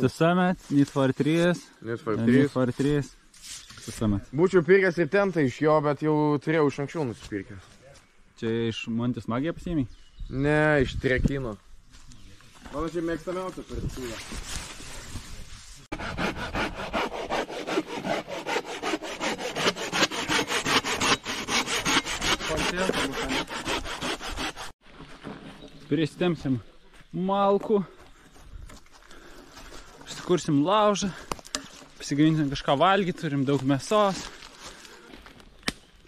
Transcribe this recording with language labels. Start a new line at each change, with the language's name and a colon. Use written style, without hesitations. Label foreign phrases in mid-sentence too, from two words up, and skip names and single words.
English: City Summit, Need for 3. Need for 3. Need for 3. City Summit.
Lithuanian: Būčiau pirkęs ir tentą iš jo, bet jau turėjau iš anksčiau nusipirkęs. Čia iš Montis Magija pasiėmei? Ne, iš Trekino. Mano čia mėgstamiausia parduotuvė. Pristemsim malkų, kursim laužą, pasigaminsim kažką valgyti, turim daug mėsos.